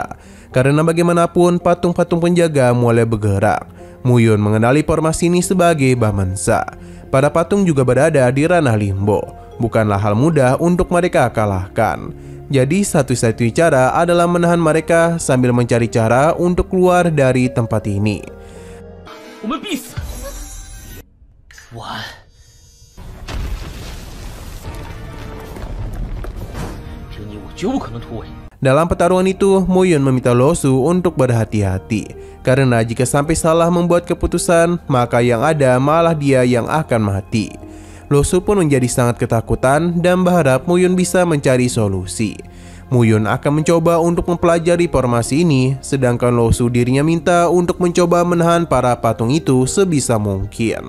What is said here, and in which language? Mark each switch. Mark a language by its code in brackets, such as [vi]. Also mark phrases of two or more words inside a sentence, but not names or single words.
[id] Karena bagaimanapun patung-patung penjaga mulai bergerak. Muyun mengenali formasi ini sebagai Bamansa. Para patung juga berada di ranah limbo. Bukanlah hal mudah untuk mereka kalahkan. Jadi satu-satunya cara adalah menahan mereka sambil mencari cara untuk keluar dari tempat ini. [zh] 我们必死。晚安。只有你我绝不可能突围。 [id] Dalam pertarungan itu, Muyun meminta Losu untuk berhati-hati. Karena jika sampai salah membuat keputusan, maka yang ada malah dia yang akan mati. Losu pun menjadi sangat ketakutan dan berharap Muyun bisa mencari solusi. Muyun akan mencoba untuk mempelajari formasi ini, sedangkan Losu dirinya minta untuk mencoba menahan para patung itu sebisa mungkin.